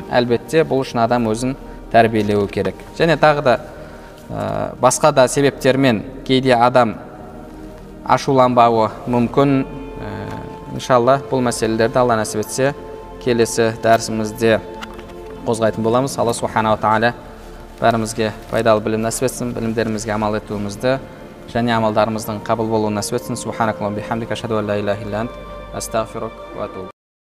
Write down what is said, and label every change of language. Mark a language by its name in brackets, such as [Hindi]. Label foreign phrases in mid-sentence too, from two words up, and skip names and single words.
[Kazakh] Әлбетте бұл үшін адам өзін тәрбиелеуі керек. Және тағы да басқа да себептермен кейде адам ашуланбауы мүмкін. Иншалла бұл мәселелерді Алла нәсіп етсе келесі дәрісімізде қозғайтын боламыз. Алла субханала тағала бәрімізге пайдалы білім нәсіп етсін, білімдерімізге амал етуімізді және амалдарымыздың қабыл болуын нәсіп етсін. [Arabic] سبحانك اللهم وبحمدك أشهد أن لا إله إلا أنت أستغفرك وأتوب.